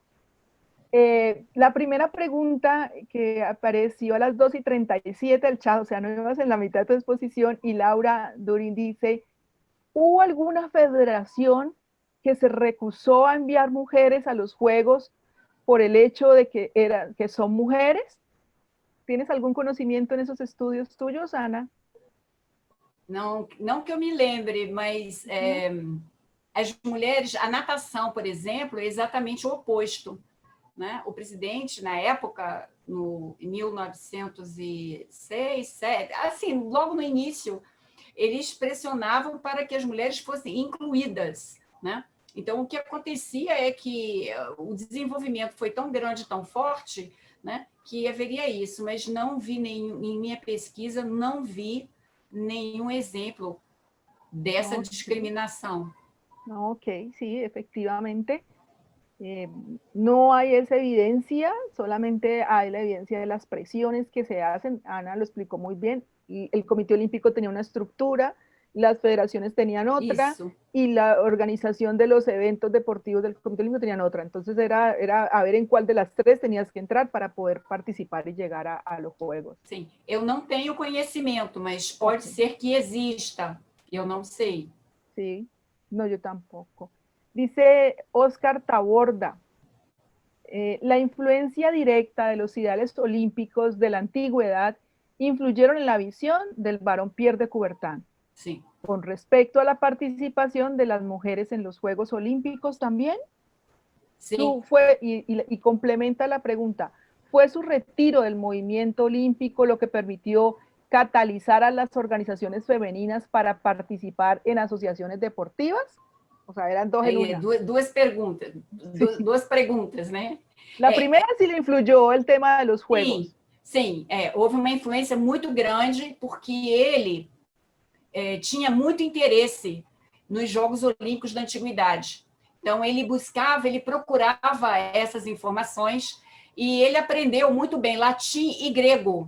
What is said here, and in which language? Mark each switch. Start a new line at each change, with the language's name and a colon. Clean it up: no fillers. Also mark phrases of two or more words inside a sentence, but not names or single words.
Spanish: La primera pregunta que apareció a las 2:37 del chat, o sea, no ibas en la mitad de tu exposición, y Laura Durin dice, ¿hubo alguna federación que se recusó a enviar mujeres a los Juegos por el hecho de que son mujeres? ¿Tienes algún conocimiento en esos estudios tuyos, Ana?
Portuguese: Não, não que eu me lembre, mas as mulheres, a natação, por exemplo, é exatamente o oposto. Né? O presidente, na época, em 1906, 7, assim, logo no início, eles pressionavam para que as mulheres fossem incluídas, né? Então, o que acontecia é que o desenvolvimento foi tão grande, tão forte, né, que haveria isso, mas não vi em minha pesquisa, não vi nenhum exemplo dessa discriminação.
Spanish: Ok, sí, efectivamente. No hay esa evidencia, solamente hay la evidencia de las presiones que se hacen. Ana lo explicó muy bien. Y el Comité Olímpico tenía una estructura, las federaciones tenían otra,
Portuguese: Isso.
Spanish: y la organización de los eventos deportivos del Comité Olímpico tenían otra. Entonces era a ver en cuál de las tres tenías que entrar para poder participar y llegar a los Juegos.
Portuguese: Sim, eu não tenho conhecimento, mas pode ser que exista, eu não sei.
Spanish: Sí, no, yo tampoco. Dice Oscar Taborda, la influencia directa de los ideales olímpicos de la antigüedad influyeron en la visión del barón Pierre de Coubertin. Sí. Con respecto a la participación de las mujeres en los Juegos Olímpicos también. Sí. Y complementa la pregunta, ¿fue su retiro del movimiento olímpico lo que permitió catalizar a las organizaciones femeninas para participar en asociaciones deportivas? O sea, eran dos en una.
Portuguese: Duas perguntas, né?
Spanish: La primera sí le influyó el tema de los Juegos.
Portuguese: Sim, houve uma influência muito grande porque ele tinha muito interesse nos Jogos Olímpicos da Antiguidade. Então, ele buscava, ele procurava essas informações e ele aprendeu muito bem latim e grego.